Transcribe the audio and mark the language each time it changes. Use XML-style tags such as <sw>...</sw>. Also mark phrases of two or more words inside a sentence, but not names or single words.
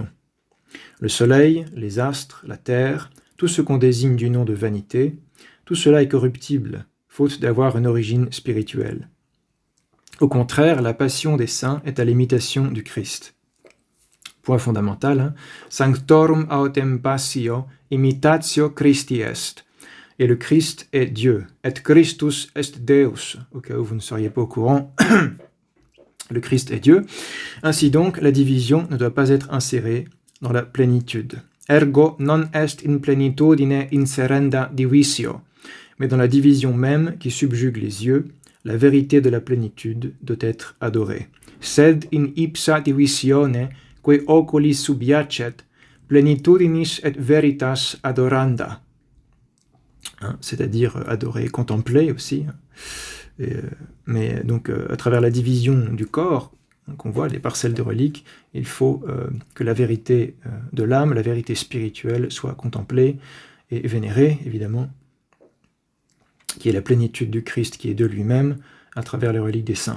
<fr>Le soleil, les astres, la terre, tout ce qu'on désigne du nom de vanité, tout cela est corruptible, faute d'avoir une origine spirituelle. Au contraire, la passion des saints est à l'imitation du Christ. Point fondamental,</fr> <la>Sanctorum autem passio imitatio Christi est.</la> <fr>Et le Christ est Dieu.</fr> <la>Et Christus est Deus.</la> <fr>Au cas où vous ne seriez pas au courant, le Christ est Dieu. Ainsi donc, la division ne doit pas être insérée dans la plénitude.</fr> <la>Ergo non est in plenitudine inserenda divisio.</la> <fr>Mais dans la division même qui subjugue les yeux, la vérité de la plénitude doit être adorée.</fr> <la>Sed in ipsa divisione, que oculis subiacet, plenitudinis et veritas adoranda.</la> <fr>C'est-à-dire adorer, contempler aussi. Mais donc, à travers la division du corps, qu'on voit les parcelles de reliques, il faut que la vérité de l'âme, la vérité spirituelle, soit contemplée et vénérée, évidemment, qui est la plénitude du Christ, qui est de lui-même, à travers les reliques des saints.</fr>